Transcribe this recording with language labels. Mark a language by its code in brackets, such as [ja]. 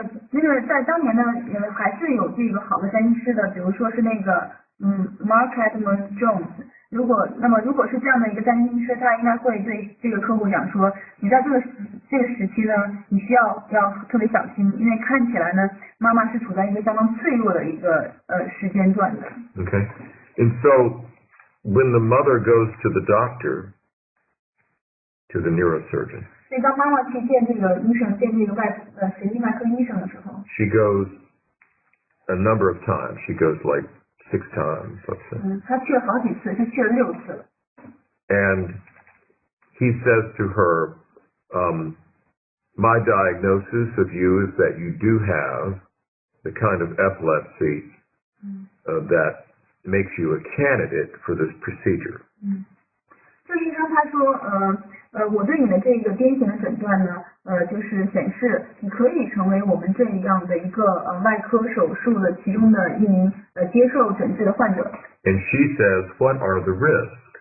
[zh] 这个在当年呢，还是有这个好的占星师的，比如说是那个Mark Edmund Jones。如果是这样的一个占星师，他应该会对这个客户讲说，你在这个时期呢，你需要特别小心，因为看起来呢，妈妈是处在一个相当脆弱的一个时间段的。 [en] Okay, and so when the mother goes to the doctor, to the neurosurgeon, [zh] 所以当妈妈去见这个医生，见这个神经外科医生的时候 [en] she goes a number of times. She goes like 6 times, let's say. [zh] 她去了好几次，她去了6次了。 [en] And he says to her, my diagnosis of you is that you do have the kind of epilepsy that makes you a candidate for this procedure. [zh] 这医生他说，我对你的这个癫痫的诊断呢，就是显示你可以成为我们这样的一个外科手术的其中的一名接受诊治的患者。 [en] And she says, what are the risks?